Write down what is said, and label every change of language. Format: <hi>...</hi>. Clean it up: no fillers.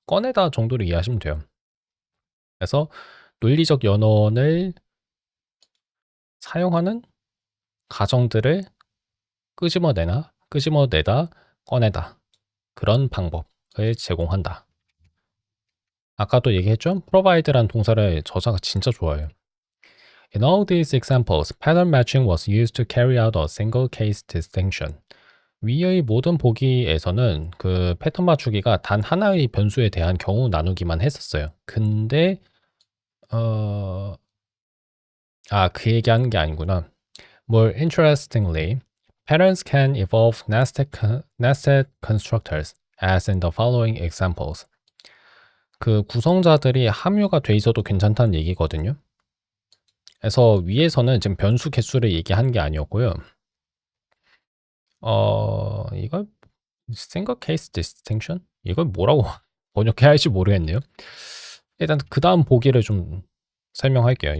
<ko>꺼내다 정도로 이해하시면 돼요. 그래서 논리적 연원을 사용하는 가정들을 끄집어내다, 꺼내다. 그런 방법을 제공한다. 아까도 얘기했죠? provide란 동사를 저자가 진짜 좋아해요.</ko> <en>In all these examples, pattern matching was used to carry out a single case distinction.</en> <ko>위의 모든 보기에서는 그 패턴 맞추기가 단 하나의 변수에 대한 경우 나누기만 했었어요. 근데 그 얘기하는 게 아니구나.</ko> <en>More interestingly, patterns can evolve nested constructors, as in the following examples.</en> <ko>그 구성자들이 함유가 돼 있어도 괜찮다는 얘기거든요. 그래서 위에서는 지금 변수 개수를 얘기한 게 아니었고요. 이걸</ko> <en>single case distinction?</en> <ko>이걸 뭐라고 번역해야 할지 모르겠네요. 일단 그 다음 보기를 좀 설명할게요.</ko>